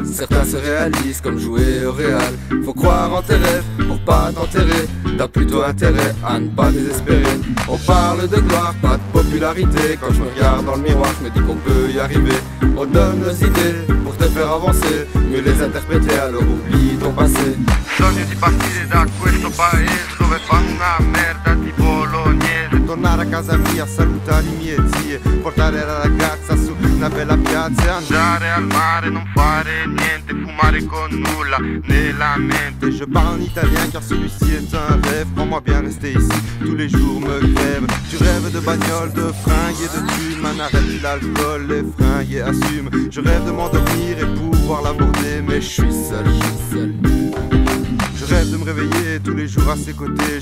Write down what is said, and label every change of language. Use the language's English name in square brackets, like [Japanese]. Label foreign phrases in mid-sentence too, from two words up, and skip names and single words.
[French] Certains se réalisent comme jouer au réal. Faut croire en tes rêves pour pas t'enterrer. T'as plutôt intérêt à ne pas désespérer. On parle de gloire, pas de popularité. Quand je me regarde dans le miroir, je me dis qu'on peut y arriver. On donne nos idées pour te faire avancer, mieux les interpréter, alors oublie ton passé. [Italian] Sogno di partire da questo paese dove fa una merda di bolognese. Tornare a casa mia, salutare i miei zii, portare la ragazza su una bella piazza e Andare al mare, non fare niente, fumare con nulla nella mente. [French] Je parle en italien car celui-ci est un rêve. Crois-moi bien, rester ici tous les jours me crève. Tu rêves de bagnole, de fringues et de thunes. Man, arrête l'alcool, les fringues et assume. Je rêve de m'endormir et pouvoir l'aborder, mais je suis seul, Je rêve de me réveiller tous les jours à ses côtés.